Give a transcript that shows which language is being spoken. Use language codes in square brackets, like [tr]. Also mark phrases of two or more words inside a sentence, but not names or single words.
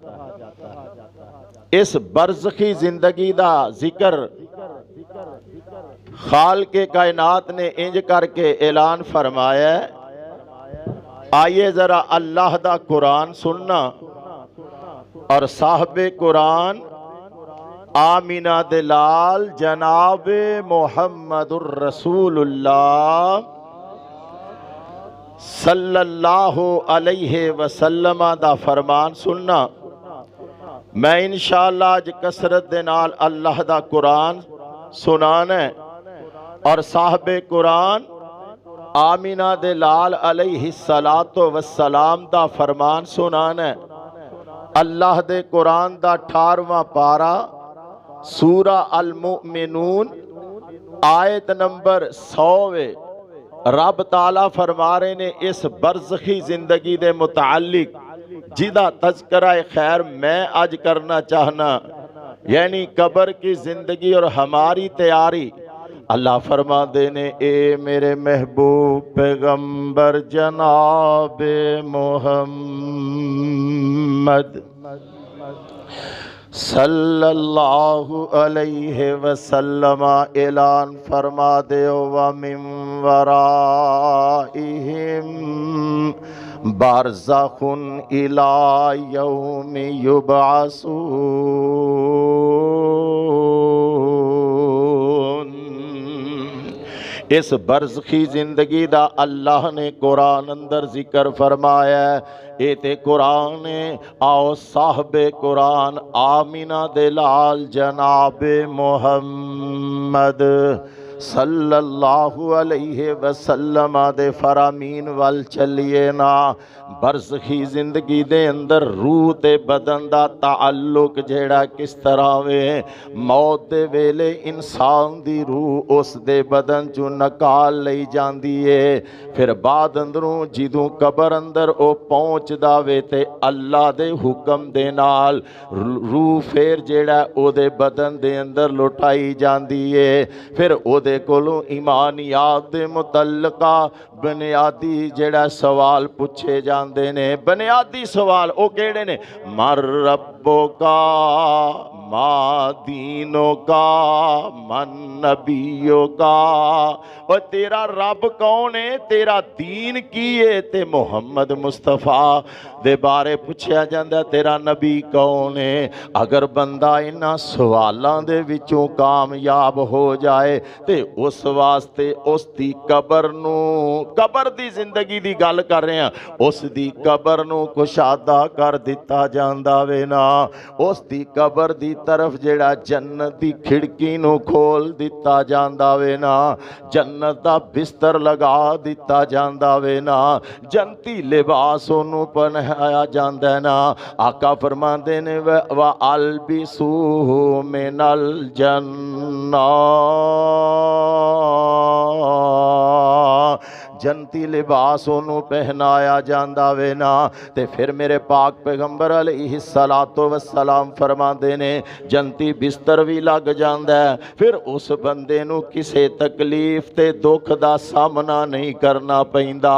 [ur] اس برزخی زندگی کا ذکر خالقِ کائنات نے اینج کر کے اعلان فرمایا. [pa] ਆਇਏ ਜ਼ਰਾ ਅੱਲਾਹ ਦਾ ਕੁਰਆਨ ਸੁਣਨਾ ਔਰ ਸਾਹਿਬੇ ਕੁਰਆਨ ਆਮਿਨਾ ਦੇ ਲਾਲ ਜਨਾਬ [ar] محمد رسول الله صلى الله عليه وسلم [pa] ਦਾ ਫ਼ਰਮਾਨ ਸੁਣਨਾ। ਮੈਂ ਇੰਸ਼ਾਅੱਲਾਹ ਅੱਜ ਕਸਰਤ ਦੇ ਨਾਲ ਅੱਲਾਹ ਦਾ ਕੁਰਆਨ ਸੁਣਾਣਾ ਹੈ ਔਰ ਸਾਹਿਬੇ ਕੁਰਆਨ ਆਮਿਨਾ ਦੇ ਲਾਲ [ar] عليه الصلاة والسلام [pa] ਦਾ ਫ਼ਰਮਾਨ ਸੁਣਾਣਾ ਹੈ। ਅੱਲਾਹ ਦੇ ਕੁਰਆਨ ਦਾ 18ਵਾਂ ਪਾਰਾ ਸੂਰਾ ਅਲ ਮੁਮਿਨੂਨ ਆਇਤ ਨੰਬਰ 100 ਰੱਬ ਤਆਲਾ ਫ਼ਰਮਾ ਰਹੇ ਨੇ ਇਸ ਬਰਜ਼ਖ਼ੀ ਜ਼ਿੰਦਗੀ ਦੇ ਮੁਤਅੱਲਿਕ ਜਿਦਾ ਤਜ਼ਕਿਰਾ ਖ਼ੈਰ ਮੈਂ ਅੱਜ ਕਰਨਾ ਚਾਹਨਾ, [ur] یعنی قبر کی زندگی اور ہماری تیاری. [pa] ਅੱਲਾਹ ਫ਼ਰਮਾ ਦੇਣੇ, ਏ ਮੇਰੇ ਮਹਿਬੂਬ ਪੈਗ਼ੰਬਰ ਜਨਾਬ मोहम्मद [ar] صلى الله عليه وسلم [pa] ਐਲਾਨ ਫ਼ਰਮਾ ਦੇ, [ar] ومن ورائهم برزخ إلى يوم يبعثون. [pa] ਇਸ ਬਰਜ਼ਖ਼ੀ ਜ਼ਿੰਦਗੀ ਦਾ ਅੱਲਾਹ ਨੇ ਕੁਰਆਨ ਅੰਦਰ ਜ਼ਿਕਰ ਫ਼ਰਮਾਇਆ। ਯੇ ਤੇ ਕੁਰਆਨ ਆਓ ਸਾਹਿਬੇ ਕੁਰਆਨ ਆਮਿਨਾ ਦੇ ਲਾਲ ਜਨਾਬੇ ਮੋਹੰਮਦ [ar] صلى الله عليه وسلم [pa] ਦੇ ਫ਼ਰਾਮੀਨ ਵੱਲ ਚੱਲੀਏ ਨਾ। ਬਰਜ਼ਖ਼ੀ ਜ਼ਿੰਦਗੀ ਦੇ ਅੰਦਰ ਰੂਹ ਤੇ ਬਦਨ ਦਾ ਤਅੱਲੁਕ ਜਿਹੜਾ ਕਿਸ ਤਰ੍ਹਾਂ ਵੇ, ਮੌਤ ਦੇ ਵੇਲੇ ਇਨਸਾਨ ਦੀ ਰੂਹ ਉਸ ਦੇ ਬਦਨ ਚੋਂ ਨਿਕਾਲ ਲਈ ਜਾਂਦੀ ਹੈ। ਫਿਰ ਬਾਦ ਅੰਦਰੋਂ ਜਿੱਦੋਂ ਕਬਰ ਅੰਦਰ ਓ ਪਹੁੰਚਦਾ ਵੇ ਤੇ ਅੱਲਾਹ ਦੇ ਹੁਕਮ ਦੇ ਨਾਲ ਰੂਹ ਫਿਰ ਜਿਹੜਾ ਓਦੇ ਬਦਨ ਦੇ ਅੰਦਰ ਲੁਟਾਈ ਜਾਂਦੀ ਹੈ। ਫਿਰ ਓਦੇ ਕੋਲੋਂ ਈਮਾਨੀਆਤ ਦੇ ਮੁਤਅੱਲਿਕਾ ਬੁਨਿਆਦੀ ਜਿਹੜਾ ਸਵਾਲ ਪੁੱਛੇ ਜਾਂਦੇ ਨੇ। ਬੁਨਿਆਦੀ ਸਵਾਲ ਓ ਕਿਹੜੇ ਨੇ? [ar] من ربك، ما دينك، من نبيك. [pa] ਔਰ ਤੇਰਾ ਰੱਬ ਕੌਣ ਹੈ, ਤੇਰਾ ਦੀਨ ਕੀ ਹੈ, ਤੇ ਮੁਹੰਮਦ ਮੁਸਤਫ਼ਾ ਦੇ ਬਾਰੇ ਪੁੱਛਿਆ ਜਾਂਦਾ ਤੇਰਾ ਨਬੀ ਕੌਣ ਹੈ। ਅਗਰ ਬੰਦਾ ਇਨ੍ਹਾਂ ਸਵਾਲੋਂ ਦੇ ਵਿੱਚੋਂ ਕਾਮਯਾਬ ਹੋ ਜਾਏ ਤੇ ਉਸ ਵਾਸਤੇ ਉਸ ਦੀ ਕਬਰ ਨੂ, ਕਬਰ ਦੀ ਜ਼ਿੰਦਗੀ ਦੀ ਗੱਲ ਕਰ ਰਹੇ ਹੈਂ, ਉਸ ਦੀ ਕਬਰ ਨੂ ਕੁਸ਼ਾਦਾ ਕਰ ਦਿੱਤਾ ਜਾਂਦਾ ਵੇ ਨਾ। ਉਸ ਦੀ ਕਬਰ ਦੀ ਤਰਫ਼ ਜਿਹੜਾ ਜੰਨਤ ਦੀ ਖਿੜਕੀ ਨੂੰ ਖੋਲ੍ਹ ਦਿੱਤਾ ਜਾਂਦਾ ਵੇ ਨਾ, ਜੰਨਤ ਦਾ ਬਿਸਤਰ ਲਗਾ ਦਿੱਤਾ ਜਾਂਦਾ ਵੇ ਨਾ, ਜੰਨਤੀ ਲਿਬਾਸ ਓਨੂ ਪਹਿਨਾਇਆ ਜਾਂਦਾ ਨਾ। ਆਕਾ ਫ਼ਰਮਾਂਦੇ ਨੇ [ar] وألبسوه من الجنة, [pa] ਜੰਨਤੀ ਲਿਬਾਸ ਓਨੂ ਪਹਿਨਾਇਆ ਜਾਂਦਾ ਵੇ ਨਾ। ਤੇ ਫਿਰ ਮੇਰੇ ਪਾਕ ਪੈਗ਼ੰਬਰ [ar] عليه الصلاة والسلام [pa] ਫ਼ਰਮਾਂਦੇ ਨੇ ਜੰਨਤੀ ਬਿਸਤਰ ਭੀ ਲੱਗ ਜਾਂਦਾ ਹੈ, ਫਿਰ ਉਸ ਬੰਦੇ ਨੂ ਕਿਸੇ ਤਕਲੀਫ਼ ਤੇ ਦੁੱਖ ਦਾ ਸਾਮਣਾ ਨਹੀਂ ਕਰਨਾ ਪੈਂਦਾ।